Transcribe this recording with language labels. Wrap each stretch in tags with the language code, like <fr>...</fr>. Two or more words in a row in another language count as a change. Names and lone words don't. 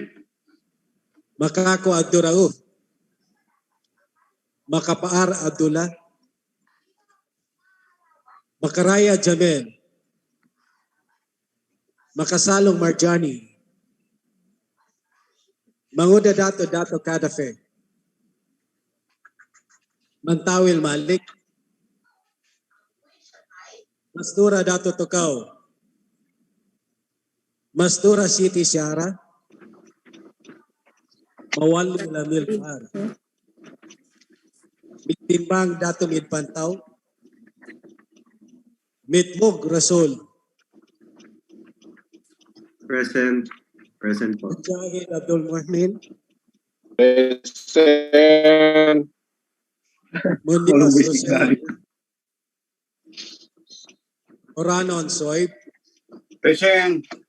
<en>Makako Abdurauf, Makapaar Abdullah, Makaraya Jamel, Makasalong Marjani, Manguda Dato Kadafe, Mantawil Malik, Mastura Dato Tukaw, Mastura City Syara, Mawali Lamil Far, Bitimbang Dato Midpantaw, Mitmug Rasul, Present. Present po. Mujahid Abdul Muhmin, Present. Mundias Rosel, Oranon Soib, Present.</en>